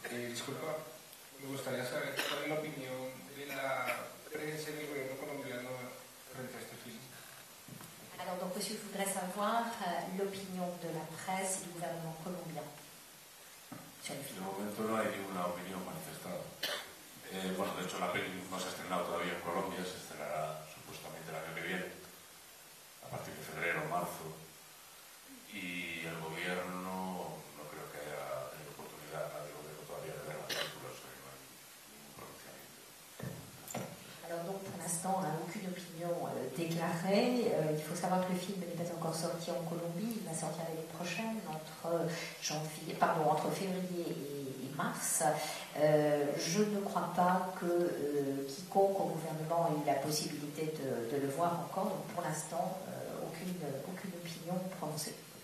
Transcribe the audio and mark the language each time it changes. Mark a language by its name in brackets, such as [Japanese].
[Spanish] Disculpa, me gustaría saber cuál es la opinión de la prensa y del gobierno colombiano frente a este film. [French] Alors, donc, monsieur, je voudrais savoir l'opinion de la presse et du gouvernement colombien sur le film. [Spanish] De momento no hay ninguna opinión manifestada. Bueno, de hecho la peli no se ha estrenado todavía en Colombia, se estrenará supuestamente el año que viene, a partir de febrero o marzo, y el gobierno no creo que haya tenido oportunidad, nadie del gobierno todavía de ver la película, o sea que no hay ningún pronunciamiento. [French] Alors donc pour l'instant, on n'a aucune opinion déclarée. Il faut savoir que le film n'est pas encore sorti en Colombie, il va sortir l'année prochaine, entre février et mars. Je ne crois pas que quiconque au gouvernement ait eu la possibilité de le voir encore, donc pour l'instant, aucune opinion prononcée.